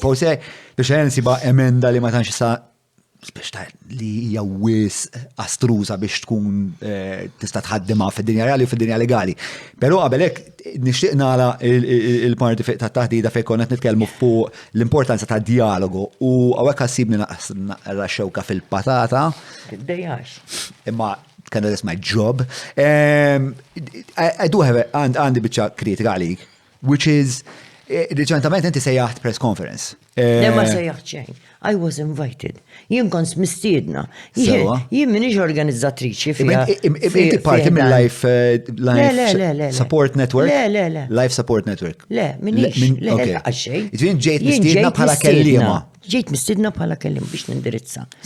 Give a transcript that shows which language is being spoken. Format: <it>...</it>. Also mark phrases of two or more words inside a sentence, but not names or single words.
<mt>Forse biex nsiba emenda li ma tantx sa biex li hija wis astruża biex tkun tista' tħaddimha fid-dinja reali u fid-dinja legali. Però qabel hekk nixtieq nara il-parti ta' taħdida fejn konna qed nitkellmu fuq l-importanza ta' dialogu u hawnhekk ħassibni naqra xewka fil-patata.</mt> <en>Imma that's my job. I do have</en> <mt>għandi biċċa kritika għalik,</mt> <en>which is</en> <mt>reċentament inti sejjaħt</mt> <en>press conference.</en> <mt>Le ma sejjaħt xejn.</mt> <en>I was invited.</en> <mt>Jien kont mistiedna. Jien minix organizzatriċi fija. Inti parti minn Life Support Network? Le. Life Support Network. Le, minix. Le, għaxej. Ġejt mistiedna bħala kellima. Ġejt mistiedna bħala kellima biex nindirizza.</mt>